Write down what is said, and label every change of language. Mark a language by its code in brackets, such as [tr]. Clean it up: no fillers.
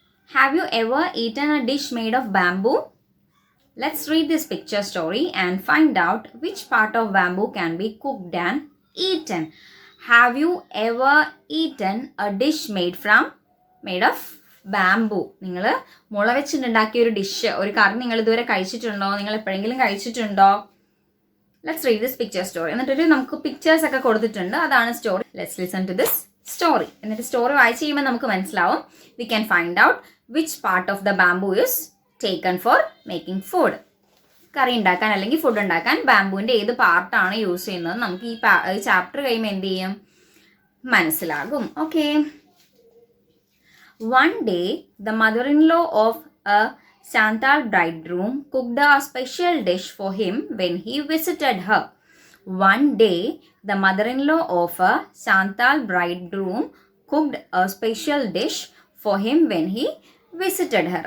[en] Have you ever eaten a dish made of bamboo? Let's read this picture story and find out which part of bamboo can be cooked and eaten. Have you ever eaten a dish made of bamboo? [ml] നിങ്ങൾ മുള വെച്ചിട്ടുണ്ടാക്കിയ ഒരു dish, ഒരു കറി നിങ്ങൾ ഇതുവരെ കഴിച്ചിട്ടുണ്ടോ? നിങ്ങൾ എപ്പോഴെങ്കിലും കഴിച്ചിട്ടുണ്ടോ? [en] Let's read this picture story. [ml] എന്നിട്ടൊരു നമുക്ക് പിക്ചേഴ്സ് ഒക്കെ കൊടുത്തിട്ടുണ്ട്, അതാണ് story. [en] Let's listen to this story. [ml] എന്നിട്ട് സ്റ്റോറി വായിച്ച് കഴിയുമ്പോൾ നമുക്ക് മനസ്സിലാവും. [en] We can find out which part of the bamboo is taken for making food. [ml] കറി ഉണ്ടാക്കാൻ അല്ലെങ്കിൽ ഫുഡ് ഉണ്ടാക്കാൻ ബാംബുവിൻ്റെ ഏത് പാർട്ടാണ് യൂസ് ചെയ്യുന്നത് നമുക്ക് ഈ ചാപ്റ്റർ കഴിയുമ്പോൾ എന്ത് ചെയ്യും, മനസ്സിലാകും. Okay. [en] One day, the mother-in-law of a Santal bridegroom cooked a special dish for him when he visited her. One day, the mother-in-law of a Santal bridegroom cooked a special dish for him when he visited her.